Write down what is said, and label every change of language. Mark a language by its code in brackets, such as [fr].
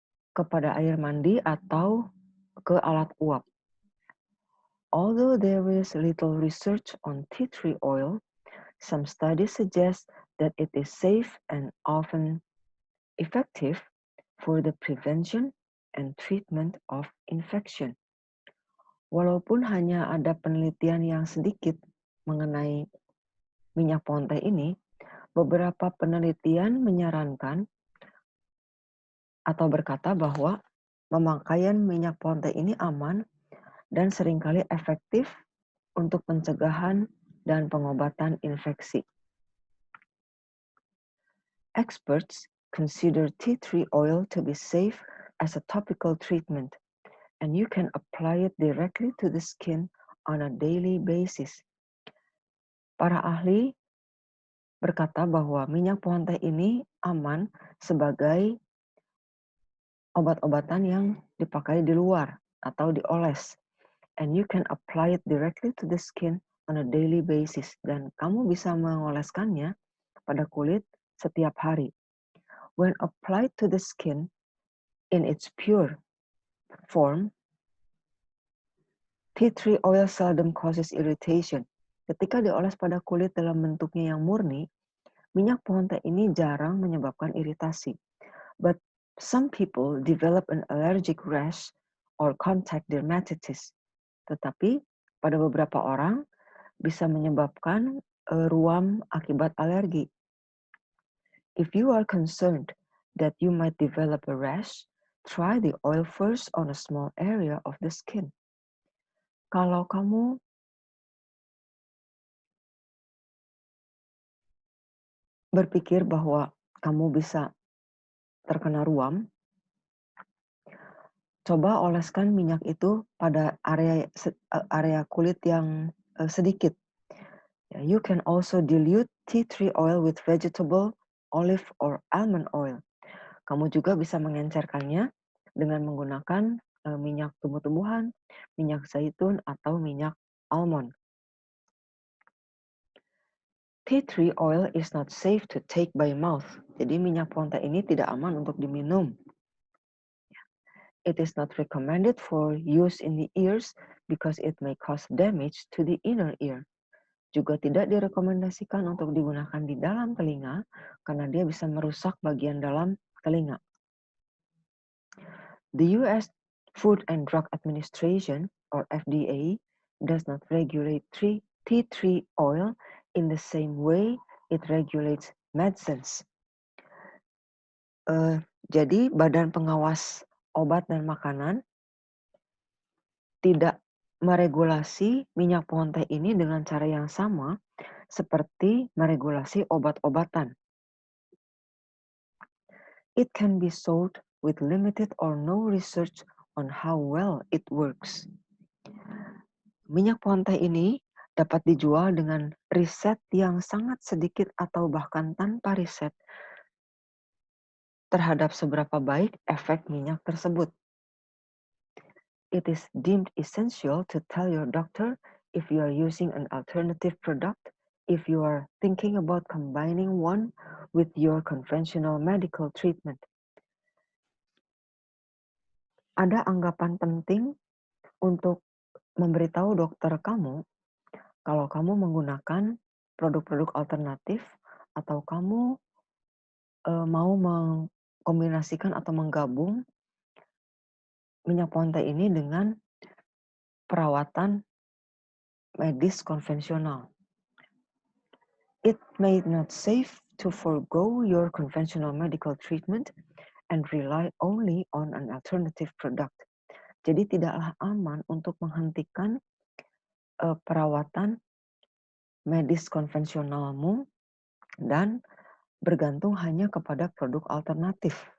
[id] kepada air mandi atau ke alat uap. [en] Although there is little research on tea tree oil, some studies suggest that it is safe and often effective for the prevention and treatment of infection. [id] Walaupun hanya ada penelitian yang sedikit mengenai minyak pohon teh ini, beberapa penelitian menyarankan atau berkata bahwa pemakaian minyak pohon teh ini aman dan seringkali efektif untuk pencegahan dan pengobatan infeksi. [en] Experts consider tea tree oil to be safe as a topical treatment, and you can apply it directly to the skin on a daily basis. [id] Para ahli berkata bahwa minyak pohon teh ini aman sebagai obat-obatan yang dipakai di luar atau dioles. [en] And you can apply it directly to the skin on a daily basis. [id] Dan kamu bisa mengoleskannya pada kulit setiap hari. [en] When applied to the skin in its pure form, tea tree oil seldom causes irritation. [id] Ketika dioles pada kulit dalam bentuknya yang murni, minyak pohon teh ini jarang menyebabkan iritasi. [en] But some people develop an allergic rash or contact dermatitis. [id] Tetapi pada beberapa orang bisa menyebabkan ruam akibat alergi. [en] If you are concerned that you might develop a rash, try the oil first on a small area of the skin. [id] Kalau kamu berpikir bahwa kamu bisa terkena ruam, coba oleskan minyak itu pada area kulit yang sedikit. [en] You can also dilute tea tree oil with vegetable, olive, or almond oil. [id] Kamu juga bisa mengencerkannya dengan menggunakan minyak tumbuh-tumbuhan, minyak zaitun, atau minyak almond. [en] Tea tree oil is not safe to take by mouth. [id] Jadi minyak pohon teh ini tidak aman untuk diminum. [en] It is not recommended for use in the ears because it may cause damage to the inner ear. [id] Juga tidak direkomendasikan untuk digunakan di dalam telinga karena dia bisa merusak bagian dalam telinga. [en] The U.S. Food and Drug Administration, or FDA, does not regulate tea tree oil in the same way it regulates medicines. [id] Jadi Badan Pengawas Obat dan Makanan tidak meregulasi minyak pohon teh ini dengan cara yang sama seperti meregulasi obat-obatan. [en] It can be sold with limited or no research on how well it works. [id] Minyak pohon teh ini dapat dijual dengan riset yang sangat sedikit atau bahkan tanpa riset terhadap seberapa baik efek minyak tersebut. [en] It is deemed essential to tell your doctor if you are using an alternative product, if you are thinking about combining one with your conventional medical treatment. [id] Ada anggapan penting untuk memberitahu dokter kamu kalau kamu menggunakan produk-produk alternatif atau kamu mau mengkombinasikan atau menggabung minyak pohon teh ini dengan perawatan medis konvensional. [en] It may not safe to forgo your conventional medical treatment and rely only on an alternative product. [id] Jadi tidaklah aman untuk menghentikan perawatan medis konvensionalmu dan bergantung hanya kepada produk alternatif.